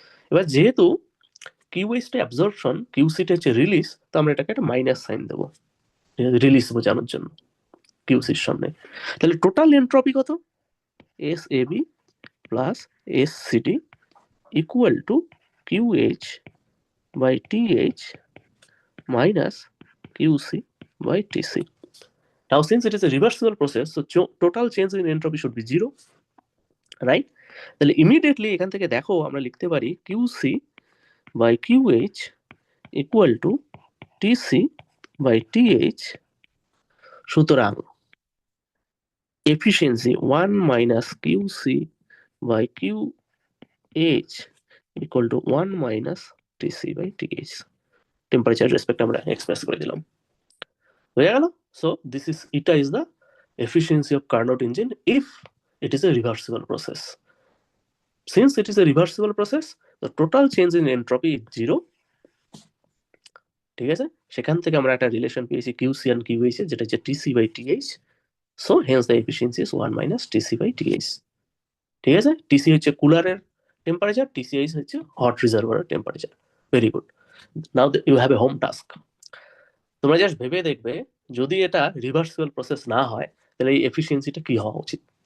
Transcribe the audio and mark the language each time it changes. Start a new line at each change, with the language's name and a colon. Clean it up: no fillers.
Bangla: এবার যেহেতু কিউএইচটা অ্যাবজর্পশন, কিউসিটা হচ্ছে রিলিজ, তো আমরা এটাকে একটা মাইনাস সাইন দেবো রিলিজ বোঝানোর জন্য কিউসির সামনে। তাহলে টোটাল এনট্রপি কত? S A B plus S C D equal to কিউএইচ by TH
English: minus QC by TC. Now, since it is a reversible process, so total change in entropy should be 0, right?
Bangla: তাহলে immediately এখান থেকে দেখো আমরা লিখতে পারি QC by QH equal to TC by TH।
English: সুতরাং efficiency 1 minus QC by QH equal to 1 minus TC by TH।
Bangla: Temperature respect আমরা express করে দিলাম, হয়ে গেল।
English: So this is, এটা is the efficiency of Carnot engine if it is a reversible process. Since it is a reversible process, the total change in entropy is 0।
Bangla: ঠিক আছে, সেখান থেকে আমরা একটা রিলেশন পেয়েছি কিউসি এন্ড কিউএইচ যেটা হচ্ছে TC by TH.
English: So hence the efficiency is 1 minus TC by TH.
Bangla: ঠিক আছে, টিসি হচ্ছে কুলারের টেম্পারেচার, টিসিএইচ হচ্ছে hot রিজার্ভারের temperature.
English: Very good. Now you have a home task.
Bangla: তোমরা জাস্ট ভেবে দেখবে যদি এটা রিভার্সিবল প্রসেস না হয় তাহলে এই এফিসিয়েন্সিটা কি হওয়া উচিত।